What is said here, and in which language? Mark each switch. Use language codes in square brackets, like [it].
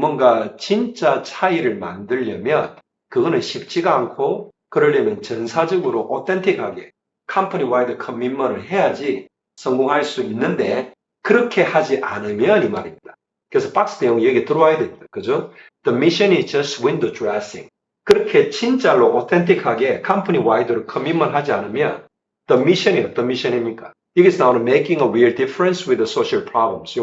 [ko] 뭔가 진짜 차이를 만들려면 그거는 쉽지가 않고 그러려면 전사적으로 오텐틱하게 컴퍼니 와이드 커밋먼을 해야지 성공할 수 있는데 그렇게 하지 않으면 이 말입니다. 그래서 박스 내용이 여기 들어와야 됩니다. 그죠? [en] The mission is just window dressing. [ko] 그렇게 진짜로 오텐틱하게 컴퍼니 와이드로 커밋먼 하지 않으면 [en] the mission [ko] 이 어떤 미션입니까? 여기서 나오는 [en] making a real difference with the social problems.